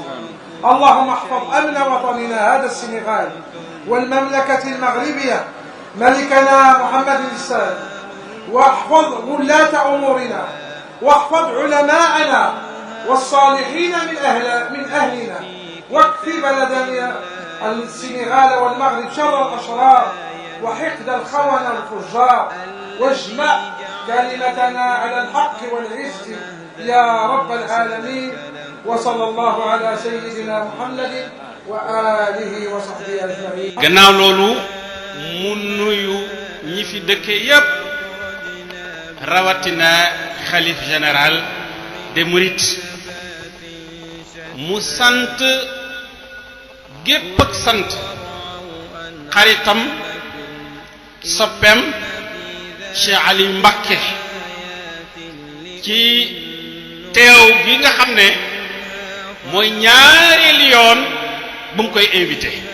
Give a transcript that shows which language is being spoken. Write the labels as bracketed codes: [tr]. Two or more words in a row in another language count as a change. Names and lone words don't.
[ar] اللهم احفظ أمن وطننا هذا السنغال والمملكة المغربية، ملكنا محمد السادس، واحفظ ولاة أمورنا، واحفظ علماءنا والصالحين من أهلنا، واكفي بلدنا السنغال والمغرب شر الأشرار وحقد الخونة والفجار، واجمع كلمتنا على الحق والعز يا رب العالمين. وصلى الله على سيدنا محمد وآله وصحبه أجمعين. [wo] gannaaw loolu mu nuyu ñi fi dëkke yépp rawatina xalif [fr] général des mourides, [wo] mu sant gépp ak sant xaritam soppeem Cheikh Ali Mbacké ci teew gi nga xam ne mooy ñaareelu yoon bu mu koy invité.